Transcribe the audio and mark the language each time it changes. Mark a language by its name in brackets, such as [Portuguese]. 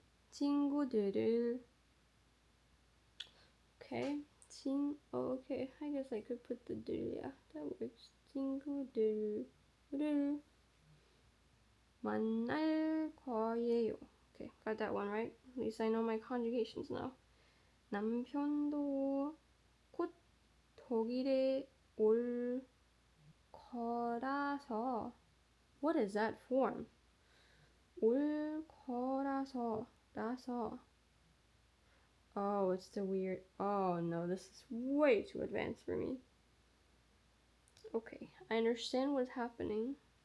[Korean] 친구들을 [English] okay. okay. I guess I could put the 들, yeah, that works. [Korean] 친구들을 만날 거예요. [English] Okay, got that one right. At least I know my conjugations now. [Korean] 남편도 곧 독일에 올 거라서 [English] what is that form? [Korean] 올 거라서 라서 [English] oh it's the weird oh no this is way too advanced for me. Okay, I understand what's happening.